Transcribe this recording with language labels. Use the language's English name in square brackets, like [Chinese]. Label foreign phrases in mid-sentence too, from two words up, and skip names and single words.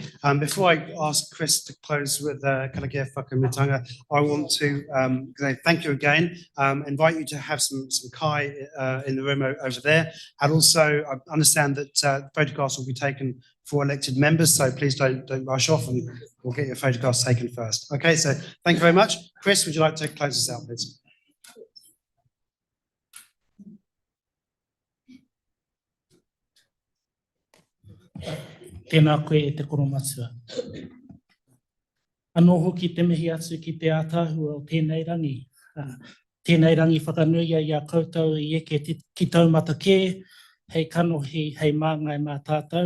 [English] Before I ask Chris to close with [Māori] Karakia Whakamitanga, [English] I want to say thank you again, invite you to have some kai in the room over there. And also, I understand that photographs will be taken for elected members, so please don't rush off and we'll get your photographs taken first. Okay, so thank you very much. Chris, would you like to close us out, please? [Māori] Tēnā koe e te koromatua. Anō hoki te mihi atu ki te ātāhua o tēnei rangi. Tēnei rangi whakanui ai a koutou I eke ki taumata kē, hei kanohi, hei māngai mā tātou.